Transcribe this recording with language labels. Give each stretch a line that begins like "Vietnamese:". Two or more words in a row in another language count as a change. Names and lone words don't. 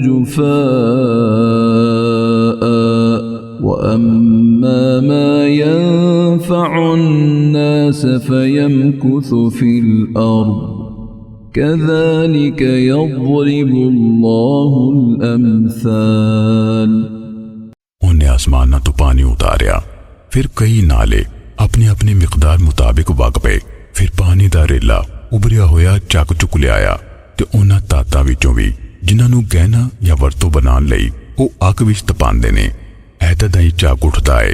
Arabic: جفاء وأما ما ينفع الناس فيمكث في الأرض كذلك يضرب الله الأمثال।
Punjabi: انہے اسماناں توں پانی اتاریا، پھر کئی نالے اپنے اپنے مقدار مطابق وگ پئے، پھر پانی دا ریلا ابھریا ہویا چک چک لیا تے اوہناں تاتاں وچوں وی جنہاں نوں گہنا یا ورتوں بناون لئی او اگ وچ تپاندے نے ایدا دا ہی جھگ اٹھدا ہے.